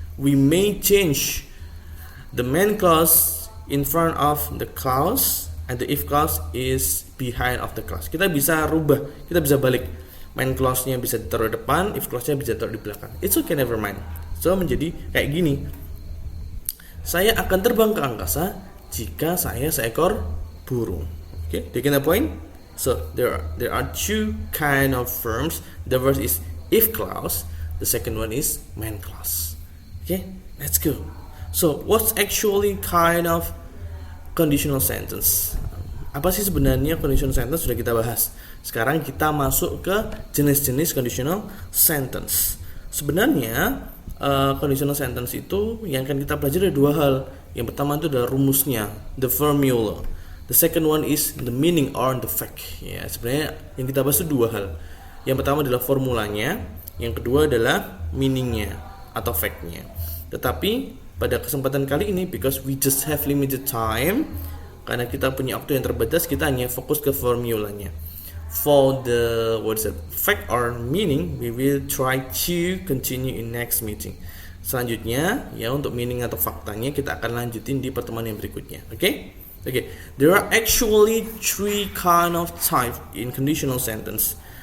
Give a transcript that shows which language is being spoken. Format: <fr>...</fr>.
<en>We may change the main clause in front of the clause and the if clause is behind of the clause.</en> <id>Kita bisa rubah, kita bisa balik. Main clause-nya bisa ditaruh di depan, if clause-nya bisa ditaruh di belakang.</id> <en>It's okay, never mind.</en> <id>So menjadi kayak gini. Saya akan terbang ke angkasa jika saya seekor burung.</id> <en>Okay, do you get the point? So there are two kind of verbs. The first is if clause. The second one is main clause. Okay, let's go. So what's actually kind of conditional sentence?</en> <id>Apa sih sebenarnya conditional sentence? Sudah kita bahas. Sekarang kita masuk ke jenis-jenis conditional sentence. Sebenarnya conditional sentence itu yang akan kita pelajari ada dua hal. Yang pertama itu adalah rumusnya, the formula.</id> <en>The second one is the meaning or the fact.</en> <id>Ya, sebenarnya yang kita bahas itu dua hal. Yang pertama adalah formulanya, yang kedua adalah meaningnya atau fact-nya. Tetapi pada kesempatan kali ini,</id> <en>because we just have limited time,</en> <id>karena kita punya waktu yang terbatas, kita hanya fokus ke formulanya.</id> <en>For the fact or meaning, we will try to continue in next meeting.</en> <id>Selanjutnya, untuk meaning atau faktanya kita akan lanjutin di pertemuan yang berikutnya.</id> <en>Okay? There are actually three kind of type in conditional sentence.</en>